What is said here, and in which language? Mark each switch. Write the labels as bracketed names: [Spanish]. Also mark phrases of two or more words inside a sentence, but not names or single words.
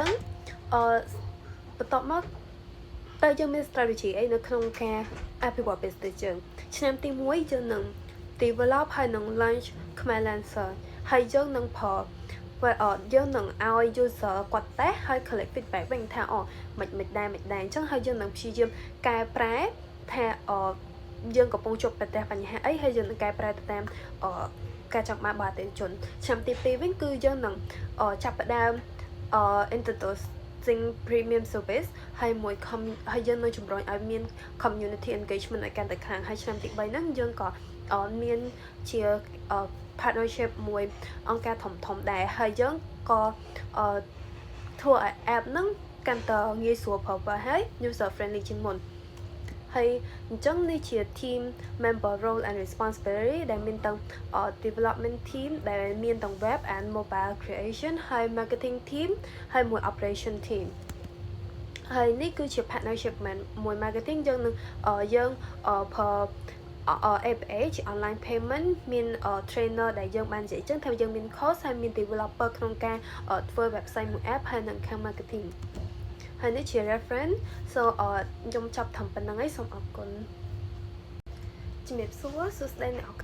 [Khmer] ងបន្ទាប់មកតើយើងមាន strategy អីនៅក្នុងការអភិវឌ្ឍ business យើងឆ្នាំទី1យើងនឹង develop ហើយនឹង launch Khmerlancer ហើយយើងនឹងយើងនឹងឲ្យ user គាត់តេស្តហើយ [English] collect feedback [Khmer] វិញថាមិនដែរអញ្ចឹងហើយយើងនឹងព្យាយាមកែប្រែថាយើងកំពុងជួបប្រទះបញ្ហាអីហើយយើងនឹងកែប្រែទៅតាមការចង់បានរបស់អតិថិជនឆ្នាំទី2វិញគឺយើងនឹងចាប់ផ្ដើម [English] introducing premium service [Khmer] ហើយយើងនឹងជំរុញឲ្យមាន [English] community engagement [Khmer] ឲ្យកាន់តែខ្លាំងហើយឆ្នាំទី3ហ្នឹងយើងក៏មាន ជា partnership មួយអង្គការធំដែរហើយយើងក៏ធ្វើឲ្យ app ហ្នឹងកាន់តែងាយស្រួលប្រើប្រាស់ហើយ [English] user friendly [Khmer] ជាងមុនហើយអញ្ចឹងនេះជា [English] team member role and responsibility [Khmer] ដែលមានទាំង [English] development team [Khmer] ដែលមានទាំង [English] web and mobile creation [Khmer] ហើយ [English] marketing team [Khmer] ហើយមួយ [English] operation team [Khmer] ហើយនេះគឺជា partnership មួយ marketing យើងនឹងយើងប្រើ APA ជា [English] online payment [Khmer] មាន trainer ដែលយើងបាននិយាយចឹងថាយើងមាន course ហើយមាន developer ក្នុងការធ្វើ website មួយ app ហើយនឹងខាង marketing ហើយនេះជា reference so ខ្ញុំចាប់តាមប៉ុណ្្នឹងហើយសូមអរគុណជំរាបសួរសួស្តីអ្នក